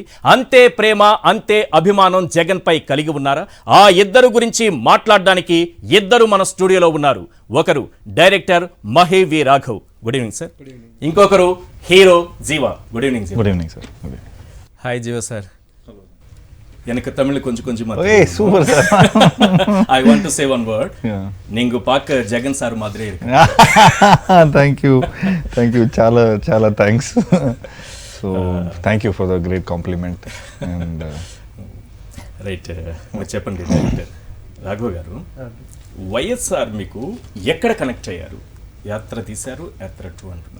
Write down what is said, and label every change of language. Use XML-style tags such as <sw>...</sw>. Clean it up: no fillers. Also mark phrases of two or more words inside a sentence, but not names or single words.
<te>అంతే ప్రేమ, అంతే అభిమానం జగన్ పై కలిగి ఉన్నారా? ఆ ఇద్దరు గురించి మాట్లాడడానికి ఇద్దరు మన స్టూడియోలో ఉన్నారు. ఒకరు డైరెక్టర్ మహి రాఘవ్,</te> <en>good evening sir.</en> <te>ఇంకొకరు హీరో జీవా.</te> <en>good evening. good evening sir. hi Jeeva sir.</en> <ta>எனக்கு தமிழ் கொஞ்சம் சூப்பர் சார்.</ta> <en>I want to say one word.</en> <ta>நீங்க பார்க்க ஜெகன் சார் மாதிரி இருக்கு.</ta> <en>thank you</en> <te>చాలా చాలా థ్యాంక్స్.</te> <en>so thank you for the great compliment. and</en> <te>రైట్, చెప్పండి డైరెక్టర్ రాఘవ్ గారు, వైఎస్ఆర్ మీకు ఎక్కడ కనెక్ట్ అయ్యారు? యాత్ర తీశారు, యాత్ర-2 అంటున్నారు.</te>